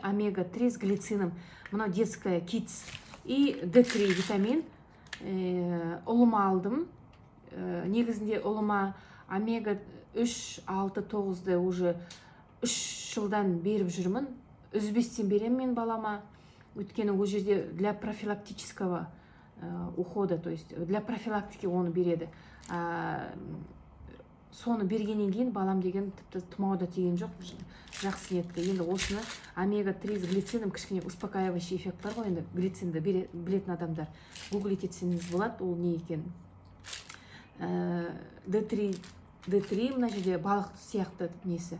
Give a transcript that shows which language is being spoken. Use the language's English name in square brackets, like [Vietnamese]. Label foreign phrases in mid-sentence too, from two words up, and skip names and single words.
[Russian] Омега-3 с глицином. Мынау детская Kids и D3 витамин. [Kazakh] Ұлыма алдым. Негізінде ұлыма омега-3, 6, 9-ды уже 3 жылдан беріп жүрмін. Үзбестен берем мен балама. Өйткені ол жерде [Russian] для профилактического ухода, то есть для профилактики [Kazakh] оны береді. Соны бергеннен кейін балам деген тіпті тұмауда тиген жоқ, жақсы етті. Енді осыны [Russian] омега-3 с глицином [Kazakh] кішкене [Russian] успокаивающий эффект [Kazakh] бар ғой, енді глицинді білетін адамдар. Гуглить етсеңіз болады, ол не екен. D3 мына жерде балық сияқты несі.